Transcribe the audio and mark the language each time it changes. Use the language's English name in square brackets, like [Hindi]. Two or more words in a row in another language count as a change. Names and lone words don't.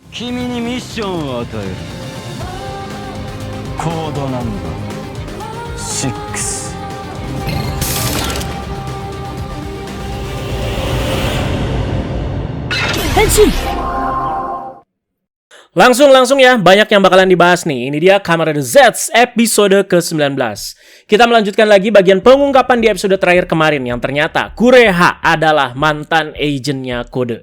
[Japanese] 君にミッションを与える。コードナンバー6。 [Indonesian] Langsung ya, banyak yang bakalan dibahas nih. Ini dia Kamen Rider Z episode ke-19. Kita melanjutkan lagi bagian pengungkapan di episode terakhir kemarin yang ternyata Kureha adalah mantan agennya Kode.